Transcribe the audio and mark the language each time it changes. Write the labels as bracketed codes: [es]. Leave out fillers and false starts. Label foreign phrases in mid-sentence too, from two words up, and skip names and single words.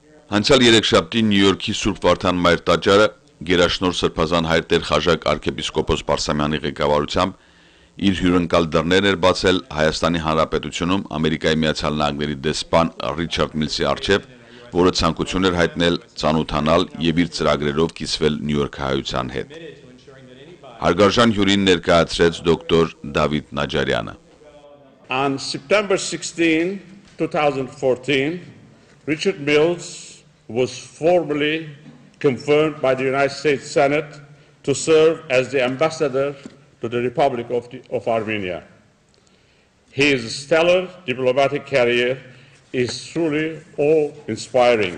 [hy] Անցյալ երեքշաբթի Նյու Յորքի Սուրբ Վարդան Մայր տաճարը գերաշնորհ Սրբազան հայր Տեր Խաժակ arczepiskopos Պարսամյանի ղեկավարությամբ իր հյուրընկալ դռներն էր բացել Հայաստանի Հանրապետությունում Ամերիկայի Միացյալ Նահանգների դեսպան Ռիչարդ Միլսի առջև, որը ցանկություն էր հայտնել ծանոթանալ եւ իր ծրագրերով կիսվել նյույորքահայության հետ։ Հարգարժան հյուրին ներկայացրեց դոկտոր Դավիթ Նաջարյանը։ [en] On September 16, 2014, Richard Mills was formally confirmed by the United States Senate to serve as the ambassador to the Republic of Armenia. His stellar diplomatic career is truly awe-inspiring.